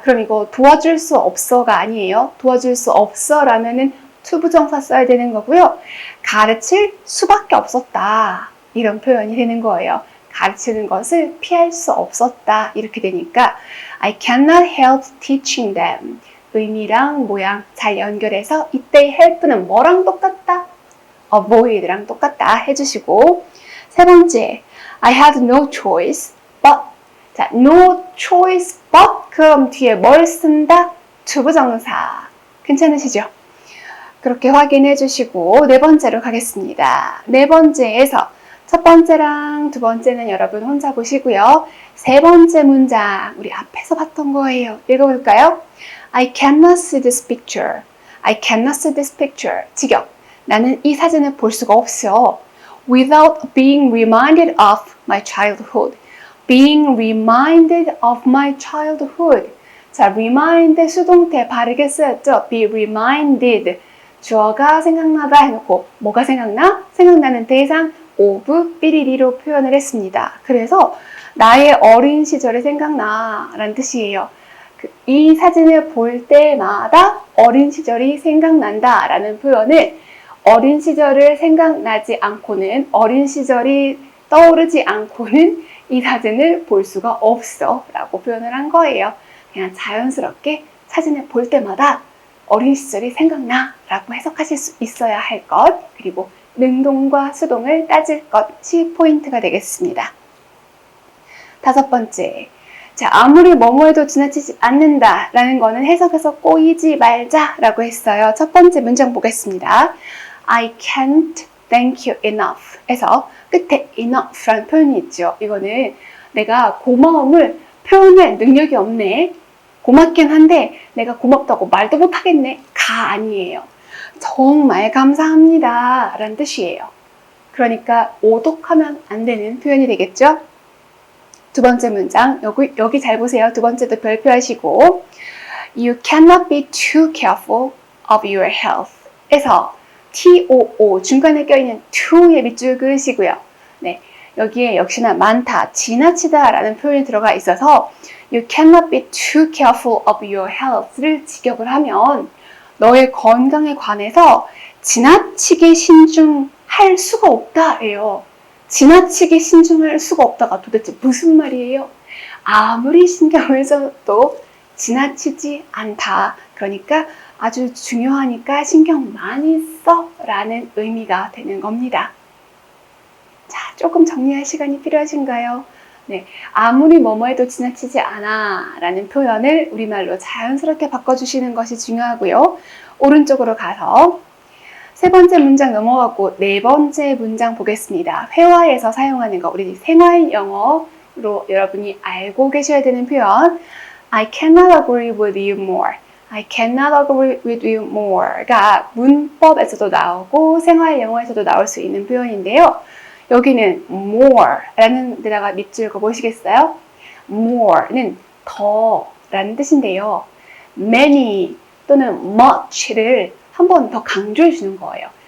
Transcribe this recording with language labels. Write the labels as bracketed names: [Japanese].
[Korean] 그럼 이거 도와줄 수 없어가 아니에요. 도와줄 수 없어 라면은 투부정사 써야 되는 거고요. 가르칠 수밖에 없었다, 이런 표현이 되는 거예요. 가르치는 것을 피할 수 없었다, 이렇게 되니까 [English] I cannot help teaching them. [Korean] 의미랑 모양 잘 연결해서 이때 help는 뭐랑 똑같다? avoid랑 똑같다 해주시고, 세 번째, [English] I had no choice but. [Korean] 자, no choice but 그럼 뒤에 뭘 쓴다? 투부정사. 괜찮으시죠? 그렇게 확인해 주시고 네 번째로 가겠습니다. 네 번째에서 첫 번째랑 두 번째는 여러분 혼자 보시고요. 세 번째 문장 우리 앞에서 봤던 거예요. 읽어볼까요? [English] I cannot see this picture. I cannot see this picture. [Korean] 직역. 나는 이 사진을 볼 수가 없어. [English] Without being reminded of my childhood. Being reminded of my childhood. 자, [Korean] 자, remind 수동태 바르게 쓰였죠? [English] be reminded. [Korean] 주어가 생각나다 해놓고 뭐가 생각나? 생각나는 대상 of 삐리리로 표현을 했습니다. 그래서 나의 어린 시절이 생각나 라는 뜻이에요. 이 사진을 볼 때마다 어린 시절이 생각난다 라는 표현을 어린 시절을 생각나지 않고는 어린 시절이 떠오르지 않고는 이 사진을 볼 수가 없어 라고 표현을 한 거예요. 그냥 자연스럽게 사진을 볼 때마다 어린 시절이 생각나 라고 해석하실 수 있어야 할 것, 그리고 능동과 수동을 따질 것이 포인트가 되겠습니다. 다섯 번째, 자, 아무리 뭐뭐 해도 지나치지 않는다 라는 거는 해석에서 꼬이지 말자 라고 했어요. 첫 번째 문장 보겠습니다. [English] I can't thank you enough [Korean] 에서 끝에 enough 라는 표현이 있죠. 이거는 내가 고마움을 표현할 능력이 없네. 고맙긴 한데 내가 고맙다고 말도 못하겠네. 가 아니에요. 정말 감사합니다 라는 뜻이에요. 그러니까 오독하면 안 되는 표현이 되겠죠. 두 번째 문장, 여기 잘 보세요. 두 번째도 별표하시고 [English] You cannot be too careful of your health [Korean] 에서 too 중간에 껴있는 to의 밑줄 그으시고요. 네, 여기에 역시나 많다, 지나치다 라는 표현이 들어가 있어서 [English] You cannot be too careful of your health [Korean] 를 직역을 하면 너의 건강에 관해서 지나치게 신중할 수가 없다예요. 지나치게 신중할 수가 없다가 도대체 무슨 말이에요? 아무리 신경을 써도 지나치지 않다. 그러니까 아주 중요하니까 신경 많이 써 라는 의미가 되는 겁니다. 자, 조금 정리할 시간이 필요하신가요? 네, 아무리 뭐뭐 해도 지나치지 않아 라는 표현을 우리말로 자연스럽게 바꿔주시는 것이 중요하고요. 오른쪽으로 가서 세 번째 문장 넘어가고 네 번째 문장 보겠습니다. 회화에서 사용하는 거, 우리 생활 영어로 여러분이 알고 계셔야 되는 표현. [English] I cannot agree with you more. I cannot agree with you more [Korean] 가 문법에서도 나오고 생활 영어에서도 나올 수 있는 표현인데요. 여기는 more라는 데다가 밑줄 그어 보시겠어요? more는 더라는 뜻인데요. many 또는 much를 한 번 더 강조해 주는 거예요.